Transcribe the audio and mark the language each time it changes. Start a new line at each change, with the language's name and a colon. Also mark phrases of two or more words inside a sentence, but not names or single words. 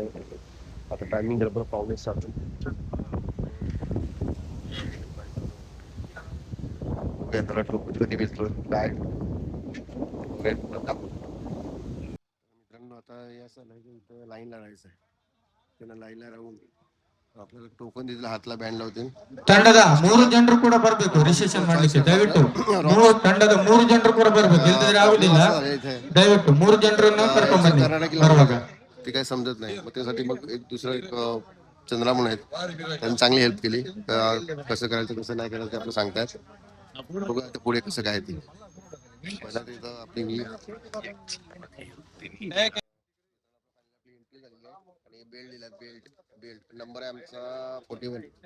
Marathi: आता टायमिंग बरोबर 5:45 कधी भेटलो काय मित्रांनो. आता या इथं लाईन लावायचं आहे, त्याला लाईनला राहून आपल्याला टोकन दिलं, हातला बँड लावते.
Kannada: ತಂಡದ 3 ಜನರು ಕೂಡ ಬರಬೇಕು ರಿಸೆಪ್ಷನ್ ಮಾಡಲಿಕ್ಕೆ. ದಯವಿಟ್ಟು ತಂಡದ 3 ಜನರು ಕೂಡ ಬರಬೇಕು, ಇಲ್ಲದಿದ್ರೆ ಆಗುದಿಲ್ಲ. ದಯವಿಟ್ಟು 3 ಜನರನ್ನು ಕರ್ಕೊಂಡು ಬನ್ನಿ ಬರುವಾಗ.
Marathi: ते काही समजत नाही, मग त्यासाठी मग एक दुसरं एक चंद्रा म्हणून आहेत, त्यांनी चांगली हेल्प केली. कसं करायचं कसं नाही करायचं ते आपलं सांगतात. बघू आता पुढे कसं काय ते. पहिला तिथं आपली आणि बेल्ट दिला, बेल्ट बेल्ट नंबर आहे आमचा 41.